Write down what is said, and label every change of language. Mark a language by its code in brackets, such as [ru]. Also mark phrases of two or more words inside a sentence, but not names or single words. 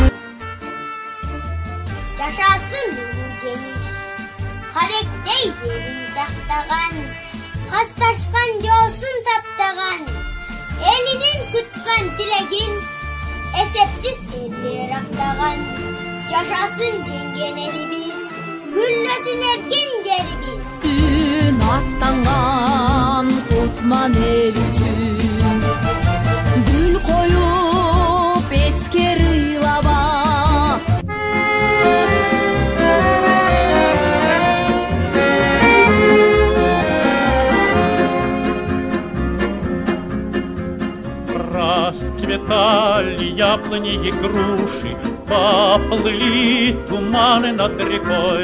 [ky] Жашасын жеңиш, каректей жерин сактаган, касташкан жоосун таптаган, элинин күткөн тилегин эсептиз эрлер актаган. Жашасын жеңген элибиз, гүлдөсүн эркен жерибиз. Күн аттанган кутман эл үчүн, гүл коюп эскер ыйлаба. [ru] Расцветали яблони и груши, поплыли туманы над рекой.